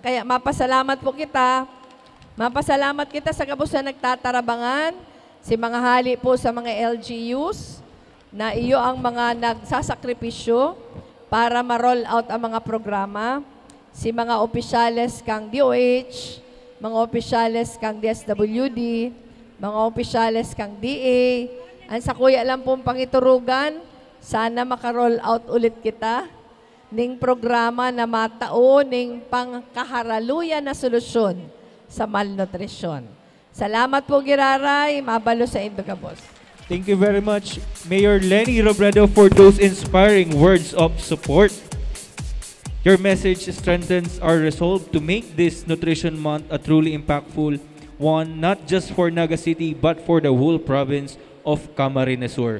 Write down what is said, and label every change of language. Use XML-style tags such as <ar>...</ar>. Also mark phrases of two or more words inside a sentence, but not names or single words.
<bik>Kaya mapasalamat po kita. Mapasalamat kita sa gabos na nagtatarabangan, si mga hali po sa mga LGUs, na iyo ang mga nagsasakripisyo para ma-roll out ang mga programa, si mga opisyales kang DOH, mga opisyales kang DSWD, mga opisyales kang DA. Ang sa kuya lang pong pangiturugan, sana maka-roll out ulit kita ning programa na matao ning pangkaharaluyan na solusyon sa malnutrisyon. Salamat po, Giraray. Mabalo sa Indogabos.</bik> <en>Thank you very much, Mayor Lenny Robredo, for those inspiring words of support. Your message strengthens our resolve to make this Nutrition Month a truly impactful one, not just for Naga City, but for the whole province of Camarines Sur.</en>